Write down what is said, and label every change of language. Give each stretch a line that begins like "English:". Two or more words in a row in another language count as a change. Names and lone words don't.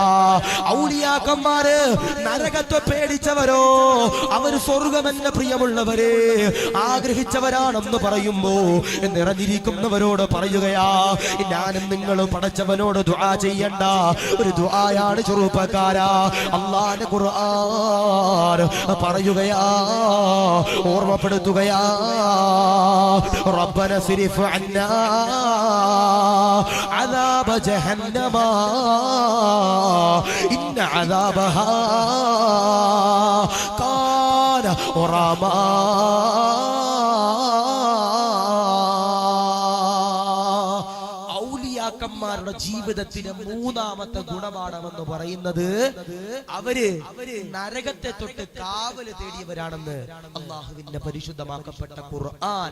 Malayalam: ഔലിയാക്കന്മാര് നരകത്തെ പേടിച്ചവരോ, അവര് സ്വർഗമെന്ന പ്രിയമുള്ളവരെ ആഗ്രഹിച്ചവരാണെന്ന് പറയുമ്പോ നിറഞ്ഞിരിക്കുന്നവരോട് പറയുകയാ, ഞാനും നിങ്ങളും പടച്ചവനോട് ദുആ ചെയ്യണ്ട ഒരു ദുആയാണ് ചെറുപ്പക്കാരാ. അല്ലാഹുവിന്റെ ഖുർആൻ പറയുകയാ, ഓർമ്മപ്പെടുത്തുകയാ,
Arabic: ربنا اصرف عنا عذاب جهنم إن عذابها كان غراما.
Malayalam: ഔലിയാക്കന്മാരുടെ ജീവിതത്തിലെ മൂന്നാമത്തെ ഗുണപാഠമെന്ന് പറയുന്നത് അവര് നരകത്തെ തൊട്ട് കാവല് തേടിയവരാണെന്ന് അള്ളാഹുവിന്റെ പരിശുദ്ധമാക്കപ്പെട്ട ഖുർആൻ.